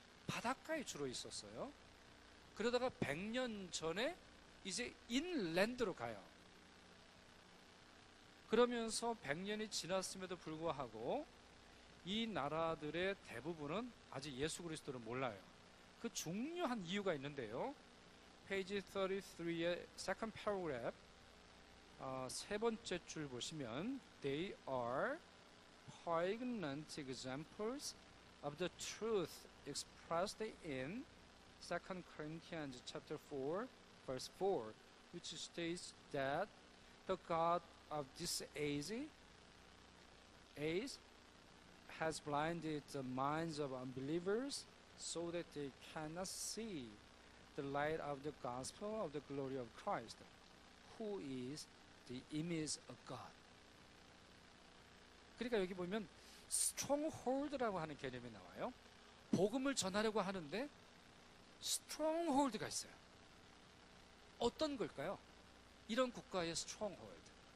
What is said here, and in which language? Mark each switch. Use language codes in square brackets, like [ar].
[ko] 바닷가에 주로 있었어요. 그러다가 100년 전에 이제 인랜드로 가요. 그러면서 100년이 지났음에도 불구하고 이 나라들의 대부분은 아직 예수 그리스도를 몰라요. 그 중요한 이유가 있는데요. 페이지 33의 [en] second paragraph [ko] 세 번째 줄 보시면 [en] They are poignant examples of the truth expressed in 2 Corinthians chapter 4 verse 4 which states that the God of this age has blinded the minds of unbelievers so that they cannot see the light of the gospel of the glory of Christ, who is the image of God. [ko] 그러니까 여기 보면 stronghold라고 하는 개념이 나와요. 복음을 전하려고 하는데 stronghold가 있어요. 어떤 걸까요? 이런 국가의 stronghold.